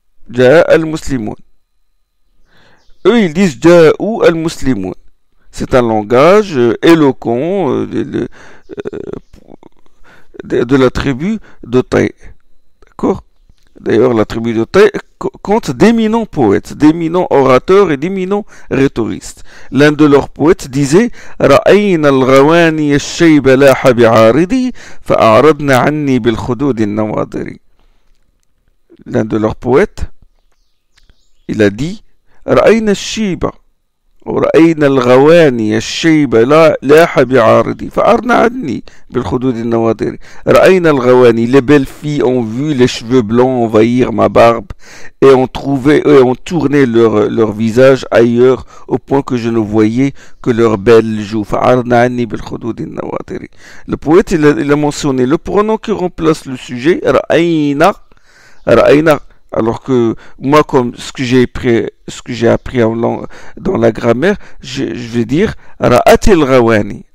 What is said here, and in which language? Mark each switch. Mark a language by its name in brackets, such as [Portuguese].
[Arabic] جاء المسلمون. [French] Eux, ils disent [Arabic] جاءوا المسلمون. [French] C'est un langage éloquent de la tribu de Taï. D'accord? D'ailleurs, la tribu de Taï compte d'éminents poètes, d'éminents orateurs et d'éminents rhétoristes. L'un de leurs poètes disait [Arabic] رأينا الغواني الشيب لاح بعارضي فأعرضنا عني بالخدود النواضر. [French] L'un de leurs poètes, il a dit [Arabic] رأينا الشيب ورأينا الغواني الشيب لاح بعارضي فأعرضنا عني بالخدود النواضر. رأينا الغواني, [French] les belles filles ont vu les cheveux blancs envahir ma barbe et ont tourné leur visage ailleurs au point que je ne voyais que leurs belles joues. [Arabic] فأعرضنا عني بالخدود النواضر. [French] Le poète il a mentionné le pronom qui remplace le sujet رأينا. Alors que moi, comme ce que j'ai appris dans la grammaire, je vais dire [Arabic] رأت الغواني.